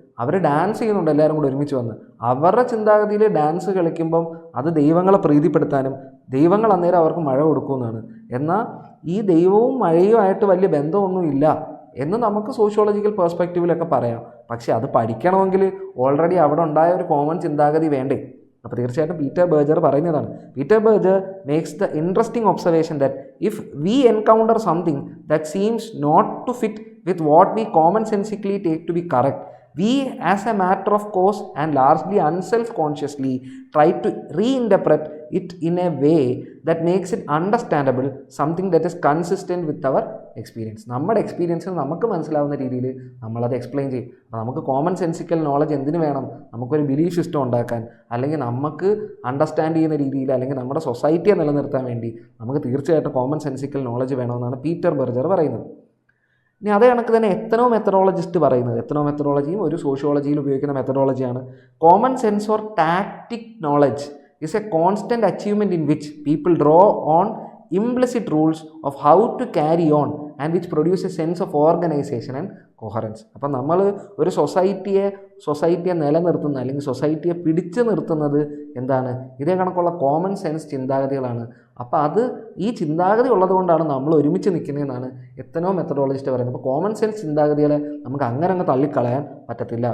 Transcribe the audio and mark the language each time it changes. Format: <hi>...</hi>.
<ml>അവർ dance ചെയ്യുന്നുണ്ട്, എല്ലാവരും കൂടി ഒരുമിച്ച് വന്ന്. അവരുടെ ചിന്താഗതിയിൽ ഡാൻസ് കളിക്കുമ്പം അത് ദൈവങ്ങളെ പ്രീതിപ്പെടുത്താനും ദൈവങ്ങൾ അന്നേരം അവർക്ക് മഴ കൊടുക്കുമെന്നാണ്. എന്നാൽ ഈ ദൈവവും മഴയും ആയിട്ട് വലിയ ബന്ധമൊന്നുമില്ല എന്ന് നമുക്ക് സോഷ്യോളജിക്കൽ പേഴ്സ്പെക്റ്റീവിലൊക്കെ പറയാം. പക്ഷേ അത് പഠിക്കണമെങ്കിൽ ഓൾറെഡി അവിടെ ഉണ്ടായ ഒരു കോമൺ ചിന്താഗതി വേണ്ടേ? അപ്പോൾ തീർച്ചയായിട്ടും പീറ്റർ ബെർജർ പറയുന്നതാണ്.</ml> <en>Peter Berger makes the interesting observation that if we encounter something that seems not to fit with what we commonsensically take to be correct, we as a matter of course and largely unself-consciously try to reinterpret it in a way that makes it understandable, something that is consistent with our experience.</en> <ml>നമ്മുടെ എക്സ്പീരിയൻസിന് നമുക്ക് മനസ്സിലാവുന്ന രീതിയിൽ നമ്മളത് explain ചെയ്യും. അപ്പോൾ നമുക്ക് common sensical knowledge എന്തിനു വേണം? നമുക്കൊരു ബിലീഫ് സിസ്റ്റം ഉണ്ടാക്കാൻ, അല്ലെങ്കിൽ നമുക്ക് അണ്ടർസ്റ്റാൻഡ് ചെയ്യുന്ന രീതിയിൽ, അല്ലെങ്കിൽ നമ്മുടെ സൊസൈറ്റിയെ നിലനിർത്താൻ വേണ്ടി നമുക്ക് തീർച്ചയായിട്ടും കോമൺ സെൻസിക്കൽ നോളജ് വേണമെന്നാണ് പീറ്റർ ബെർജർ പറയുന്നത്. ഇനി അതേ കണക്ക് തന്നെ എത്തനോ മെത്തഡോളജിസ്റ്റ് പറയുന്നത്, എത്തനോ മെത്തഡോളജിയും ഒരു സോഷ്യോളജിയിൽ ഉപയോഗിക്കുന്ന മെത്തഡോളജിയാണ്.</ml> <en>Common sense or tactic knowledge is a constant achievement in which people draw on implicit rules of how to carry on and which produce a sense of organization and coherence.</en> <ml>അപ്പം നമ്മൾ ഒരു സൊസൈറ്റിയെ നിലനിർത്തുന്ന, അല്ലെങ്കിൽ സൊസൈറ്റിയെ പിടിച്ചു നിർത്തുന്നത് എന്താണ്? ഇതേ കണക്കുള്ള കോമൺ സെൻസ് ചിന്താഗതികളാണ്. അപ്പോൾ ഈ ചിന്താഗതി ഉള്ളതുകൊണ്ടാണ് നമ്മൾ ഒരുമിച്ച് നിൽക്കുന്നതെന്നാണ് എത്തനോ മെത്തഡോളജിസ്റ്റ് പറയുന്നത്. അപ്പോൾ കോമൺ സെൻസ് ചിന്താഗതികളെ നമുക്ക് അങ്ങനെ തള്ളിക്കളയാൻ പറ്റത്തില്ല.</ml>